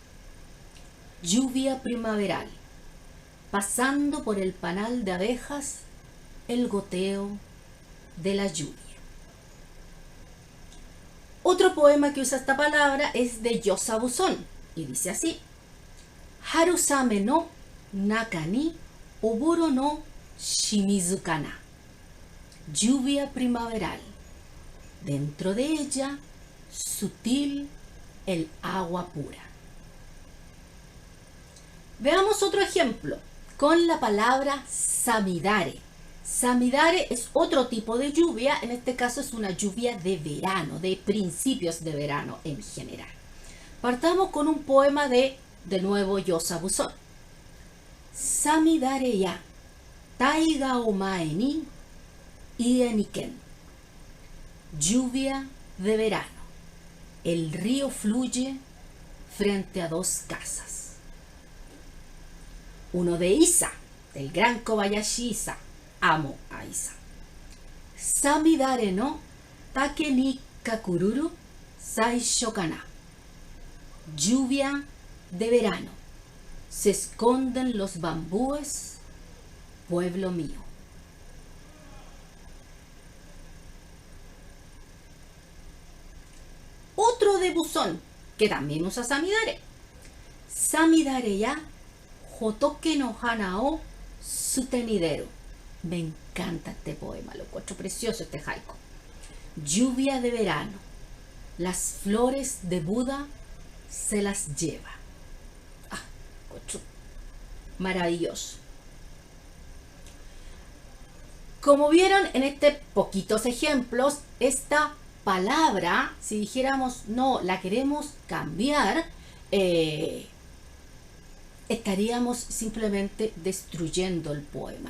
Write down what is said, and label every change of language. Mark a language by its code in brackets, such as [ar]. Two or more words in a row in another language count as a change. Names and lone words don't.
[es] Lluvia primaveral, pasando por el panal de abejas, el goteo de la lluvia. Otro poema que usa esta palabra es de Yosabu-son y dice así: [ja] 春雨の中に朧の清水かな. [es] Lluvia primaveral, dentro de ella sutil el agua pura. Veamos otro ejemplo con la palabra samidare. Samidare es otro tipo de lluvia, en este caso es una lluvia de verano, de principios de verano en general. Partamos con un poema de nuevo, Yosabu-son. [ja] 五月雨や、大河を前に、家二軒. [es] Lluvia de verano, el río fluye frente a 2 casas. Uno de Isa, del gran Kobayashi Isa. Amo a Isa. [ja] 五月雨の竹に隠るる在所かな. [es] Lluvia de verano, se esconden los bambúes, pueblo mío. Otro de Buzón, que también usa samidare. [ja] 五月雨や仏の花を捨てに出る. [es] Me encanta este poema, lo encuentro precioso este haiku. Lluvia de verano, las flores de Buda se las lleva. Maravilloso. Como vieron en estos poquitos ejemplos, esta palabra, si dijéramos no, la queremos cambiar, estaríamos simplemente destruyendo el poema.